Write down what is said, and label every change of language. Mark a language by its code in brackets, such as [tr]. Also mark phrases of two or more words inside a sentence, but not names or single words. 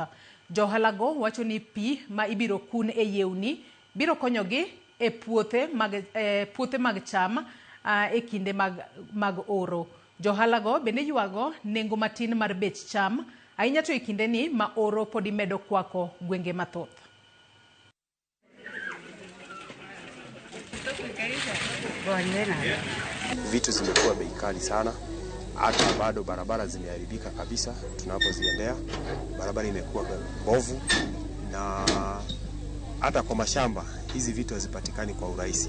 [luo] Johala go wacho ni pi ma ibiro kun e yiewni biro konyogi e puothe mag cham e kinde mag oro. Johala go bende yuago nengo matin mar bech cham ahinya to e kinde ni ma oro podi medo kwako gwenge mathoth. [sw] Vitu zimekuwa bei kali sana, hata bado barabara zimeharibika kabisa. Tunapoziendea barabara imekuwa mbovu, na hata kwa mashamba hizi vitu hazipatikani kwa urahisi.